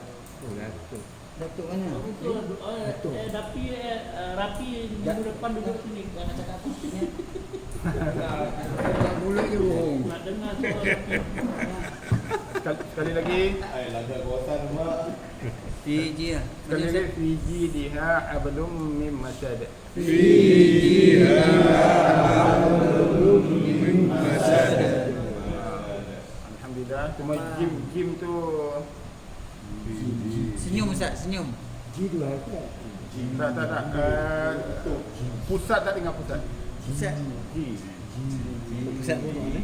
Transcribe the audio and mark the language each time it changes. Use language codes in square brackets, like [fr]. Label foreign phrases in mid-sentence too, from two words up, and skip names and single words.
[ms] Datuk mana? Rapi minggu depan duduk sini. Jangan cakap akustik ya. Mulut je bohong. Nak dengar suara Rapi. Sekali lagi. Fiji lah. Sekali lagi, [ar] في جيدها حبل من مسد. في جيدها حبل من مسد. [ms] Alhamdulillah. Cuma jim tu Senyum Ustaz, senyum. tak. Pusat tak dengar pusat. Ustaz. Pusat pun mana?